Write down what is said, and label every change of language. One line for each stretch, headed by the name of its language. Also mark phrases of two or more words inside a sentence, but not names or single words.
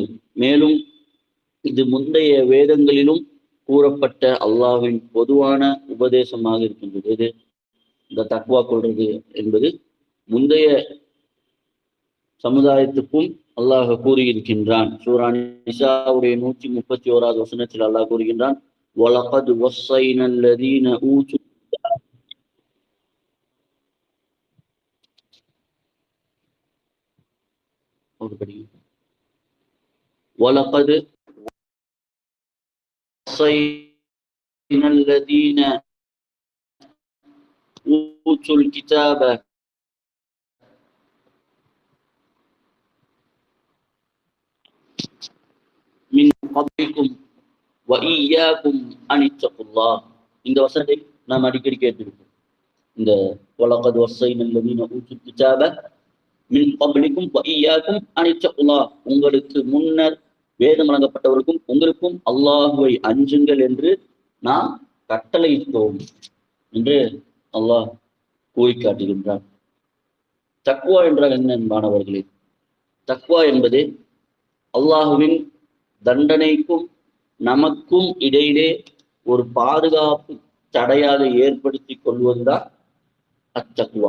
Tamil: மேலும் இது முந்தைய வேதங்களிலும் கூறப்பட்ட அல்லாஹ்வின் பொதுவான உபதேசமாக இருக்கின்றது. இது இந்த தக்வா கொள்றது என்பது முந்தைய சமுதாயத்துக்கும் அல்லாஹ் கூறியிருக்கின்றான். சூரா நிசாவுடைய 131வது வசனத்தில் அல்லாஹ் கூறுகின்றான்,
Arabic: ولقد وصينا الذين أوتوا وَلَقَدْ وَصَّيْنَا الَّذِينَ أُوتُوا الْكِتَابَ مِنْ قَبْلِكُمْ وَإِيَّاكُمْ أَنِ اتَّقُوا اللَّهَ.
Tamil: இந்த வசனத்தை நாம் அடிக்கடி கேட்டிருக்கோம்.
Arabic: இந்த وَلَقَدْ وَصَّيْنَا الَّذِينَ أُوتُوا الْكِتَابَ مِنْ قَبْلِكُمْ وَإِيَّاكُمْ أَنِ اتَّقُوا اللَّهَ.
Tamil: உங்களுக்கு முன்னர் வேதம் வழங்கப்பட்டவருக்கும் உங்களுக்கும் அல்லாஹுவை அஞ்சுங்கள் என்று நாம் கட்டளையிட்டோம் என்று அல்லாஹ் கூறி காட்டுகின்றார். தக்வா என்றால் என்ன என்பானவர்களே? தக்வா என்பது அல்லாஹுவின் தண்டனைக்கும் நமக்கும் இடையிலே ஒரு பாதுகாப்பு தடையாக ஏற்படுத்தி கொள்வதுதான் அத்தக்வா.